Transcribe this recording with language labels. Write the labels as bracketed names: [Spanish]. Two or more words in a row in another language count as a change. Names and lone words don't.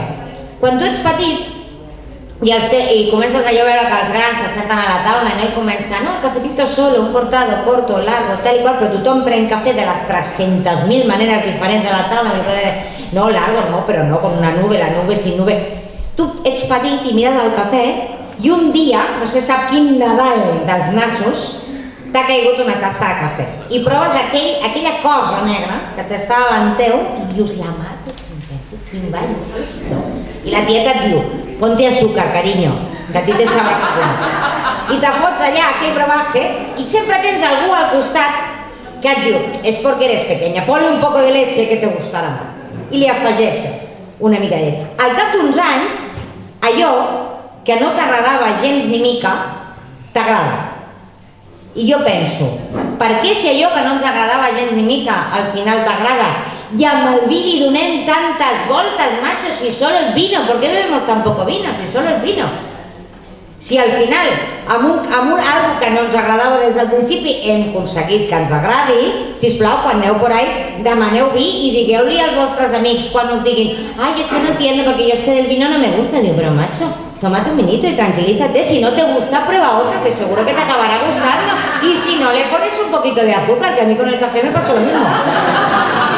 [Catalan] Quan tu ets petit i comences allò a veure que els grans se senten a la taula i comença, no, [Spanish] el cafetito solo, un cortado, corto, largo, [Catalan] tal i qual, però tothom pren cafè de les 300.000 maneres diferents de la taula, no, largo no, però no, [Spanish] con una nube, la nube sin nube. [Catalan] Tu ets petit i mires el cafè i un dia, no sé sap quin Nadal dels nassos, t'ha caigut una tassa de cafè i proves aquella cosa negra que t'estava davant teu i dius, la mare, quin ball és esto? I la tieta et diu, [Spanish] ponte azúcar, cariño, que a ti te sabe a cuna. [Catalan] I te fots allà aquell brebaje i sempre tens algú al costat que et diu, [Spanish] es porque eres pequeña, ponle un poco de leche que te gustarà más. [Catalan] I li afegeixes una mica de llet. Al cap d'uns anys, allò que no t'agradava gens ni mica, t'agrada. I jo penso, per què si allò que no ens agradava gens ni mica al final t'agrada? I amb el vi li donem tantes voltes, [Spanish] macho, si solo el vino, ¿por qué bebemos tan poco vino si solo el vino? [Catalan] Si al final, amb algo que no ens agradava des del principi, hem aconseguit que ens agradi, sisplau, quan aneu [Spanish] por ahí, [Catalan] demaneu vi i digueu-li als vostres amics quan us diguin, [Spanish] ay, es que no entiendo porque yo es que del vino no me gusta. Digo, pero macho, tómate un vinito y tranquilízate, si no te gusta, prueba otro, que seguro que te acabará gustando. Y si no, le pones un poquito de azúcar, que a mí con el café me pasó lo mismo.